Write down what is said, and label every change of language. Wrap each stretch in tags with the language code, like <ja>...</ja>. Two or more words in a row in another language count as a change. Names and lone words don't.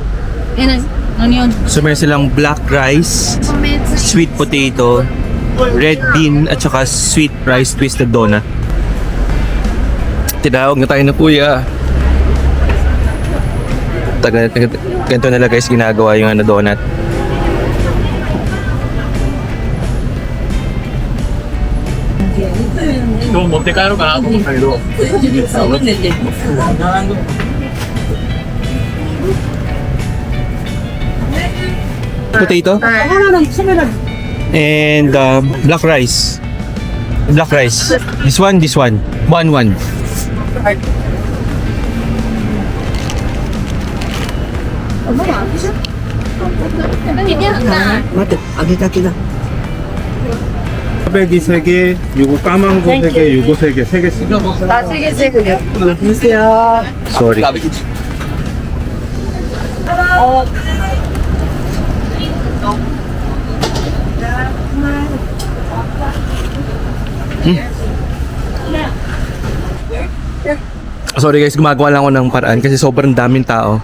<en>So</en> <tl>meron silang</tl> <en>black rice, sweet potato, red bean,</en> <tl>at saka</tl> <en>sweet rice twisted donut.</en> <tl>Tinawag na tayo na kuya. Ganito nila guys ginagawa yung ano donut.</tl> <ko>너 롯데 가로 가. 가로.</ko> <en>Potato and black rice. Black rice. This one. 1-1.</en> <ko>꽈배기 3개, 요거 까만 거 3개, 요거 3개, 3개씩.</ko> <tl>Sorry.</tl> <en>Sorry guys,</en> <tl>gumagawa lang ako ng paraan kasi sobrang daming tao.</tl>